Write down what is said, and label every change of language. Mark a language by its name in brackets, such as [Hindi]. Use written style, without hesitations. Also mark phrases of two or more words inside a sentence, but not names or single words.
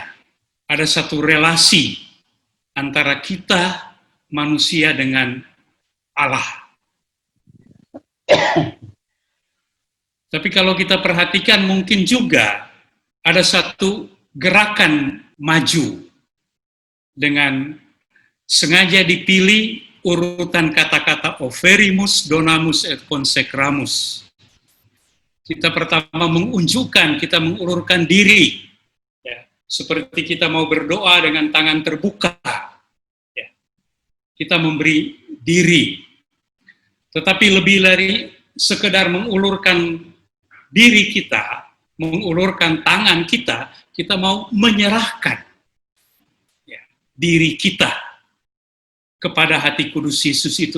[Indonesian] Ada satu relasi antara kita manusia dengan Allah. Tapi kalau kita perhatikan mungkin juga ada satu gerakan maju dengan sengaja dipilih urutan kata-kata [Latin] oferimus, donamus, et consecramus. [Indonesian] Kita pertama mengunjukkan, kita mengulurkan diri. Ya, seperti kita mau berdoa dengan tangan terbuka. Ya, kita memberi diri. Tetapi lebih dari sekedar mengulurkan diri kita, mengulurkan tangan kita, kita mau menyerahkan ya, diri kita kepada hati kudus Yesus itu.